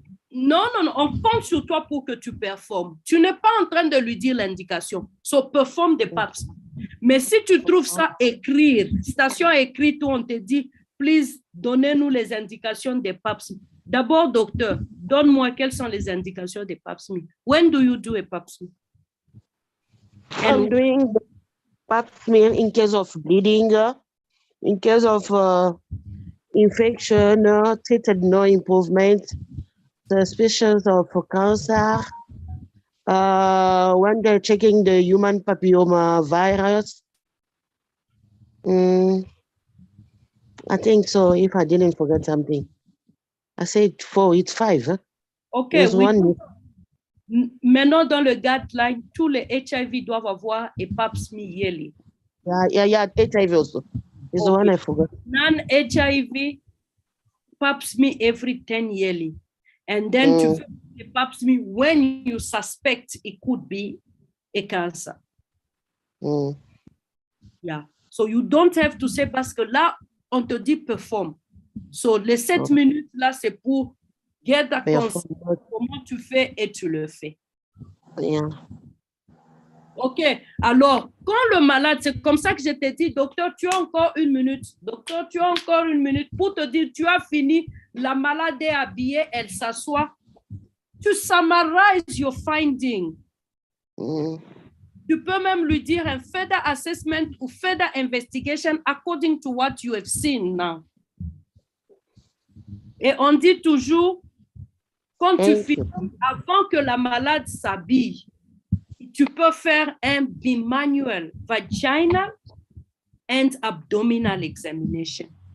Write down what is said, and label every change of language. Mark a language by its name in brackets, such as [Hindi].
[French] Non, on compte sur toi pour que tu performes. Tu n'es pas en train de lui dire l'indication. So, performe des pap smear. Mais si tu trouves ça écrire, station écrite où on te dit, please, donnez-nous les indications des pap smear. D'abord, docteur, donne-moi quelles sont les indications des pap smear. [English] When do you do a pap smear? I'm doing the pap smear in case of bleeding, in case of infection, treated no improvement, suspicions of cancer, when they're checking the human papilloma virus. I think so, if I didn't forget something. I said 4, it's 5. Huh? Okay. [French] Maintenant, dans le guideline, tous les HIV doivent avoir [English] a pap smear yearly. Yeah, HIV also. It's the one I forgot. Non-HIV, pap smear every 10 yearly. And then to fais a pap smear when you suspect it could be a cancer. Yeah. So you don't have to say, [French] parce que là, on te dit [English] perform. [French] So, les 7 minutes là, c'est pour [English] get a Yeah. concept. [French] Comment tu fais et tu le fais. [English] Yeah. OK. [French] Alors, quand le malade, c'est comme ça que je t'ai dit, docteur, tu as encore 1 minute. Docteur, tu as encore 1 minute pour te dire, tu as fini. La malade est habillée, elle s'assoit. [English] Tu summarize your finding. [French] Tu peux même lui dire un [English] further assessment ou further investigation according to what you have seen now. [French] Et on dit toujours, quand tu finis, avant que la malade s'habille, tu peux faire un bimanual vaginal and abdominal examination.